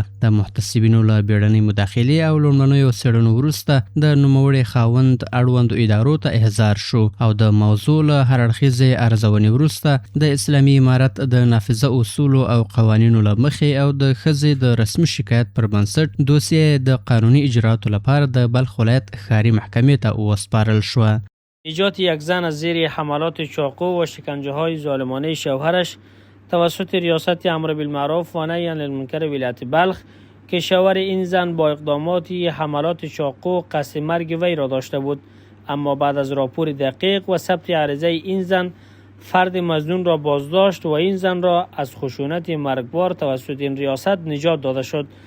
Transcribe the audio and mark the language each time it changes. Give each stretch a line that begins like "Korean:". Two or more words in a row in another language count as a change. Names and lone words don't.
Pashto: د محتسبینو له بیړنۍ مداخلې او لومړنیو څېړنو وروسته د نوموړي خاوند اړوندو ادارو ته احضار شو او د موضوع له هر اړخیزې ارزونې وروسته د اسلامي امارت د نافذه اصولو او قوانینو له مخې او د ښځې د رسمي شکایت پر بنسټ دوسیه د قانوني اجراتو لپاره د بلخ ولایت ښاري محکمې ته وسپارل شوه.
Persian: ایجاد یک زن از زیر حملات چاقو و شکنجه های ظالمانه شوهرش توسط ریاست امر بالمعروف و نهی عن المنکر ولایت بلخ که شوهر این زن با اقداماتی حملات چاقو قصد مرگ وی را داشته بود، اما بعد از راپور دقیق و ثبت عریضه این زن فرد مظنون را بازداشت و این زن را از خشونت مرگبار توسط این ریاست نجات داده شد.